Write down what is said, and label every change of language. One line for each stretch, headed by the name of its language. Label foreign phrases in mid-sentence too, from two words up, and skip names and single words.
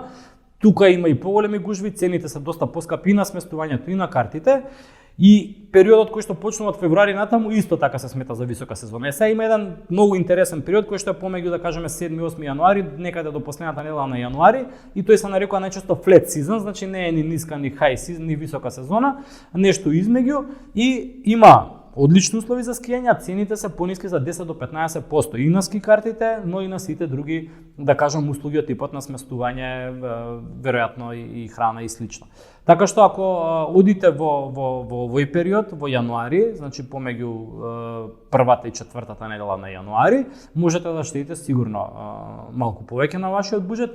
Macedonian: Тука има и поголеми гужви, цените се доста поскапи на сместувањето и на картите. И периодот кој што почнува од февруари натаму исто така се смета за висока сезона. Сега има еден многу интересен период кој што е помеѓу да кажеме 7-8 јануари, некаде до последната недела на јануари, и тој се нарекува најчесто
English: flat season,
Macedonian: значи не е ни ниска ни
English: high season,
Macedonian: ни висока сезона, нешто измеѓу, и има одлични услови за скијање, цените се пониски за 10 до 15% и на ски картите, но и на сите други, да кажам, услуги од типот на сместување, веројатно и храна и слично. Така што ако одите во овој период, во јануари, значи помеѓу првата и четвртата недела на јануари, можете да штедите сигурно малку повеќе на вашиот буџет.